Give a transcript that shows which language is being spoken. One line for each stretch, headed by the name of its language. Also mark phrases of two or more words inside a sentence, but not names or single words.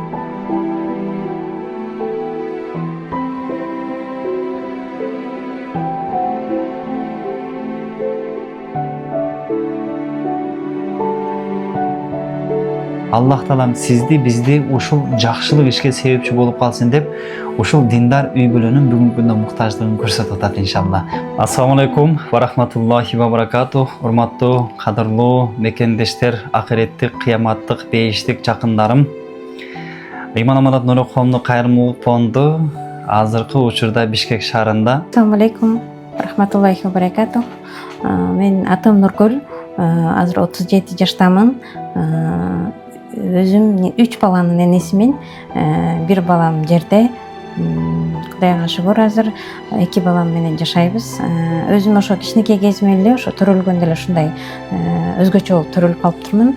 Kyrgyz: Аллах Таалам сизди, бизди ушул жакшылык ишке себепчи болуп калсын деп, ушул диндар үй бүлөнүн бүгүнкү күндө муктаждыгын көрсөтүп атат иншалла.
Arabic: السلام عليكم ورحمة الله وبركاته.
Kyrgyz: Урматтуу, кадырлуу мекендештер, акыреттик, кыяматтык, бейиштик жакындарым. Ыйман Аманат Нуру коомдук кайрымдуулук фонду азыркы учурда Бишкек шаарында.
Arabic: السلام عليكم ورحمة الله وبركاته.
Kyrgyz: Мен атым Нургүл, азыр 37 жаштамын. Өзүм 3 баланын энесимин. Бир балам жерде. Кудайга шүгүр, азыр 2 балам менен жашайбыз. Өзүм ошо кичинекей кезимде эле ошо төрөлгөндө эле ушундай өзгөчө болуп төрөлүп калыптырмын.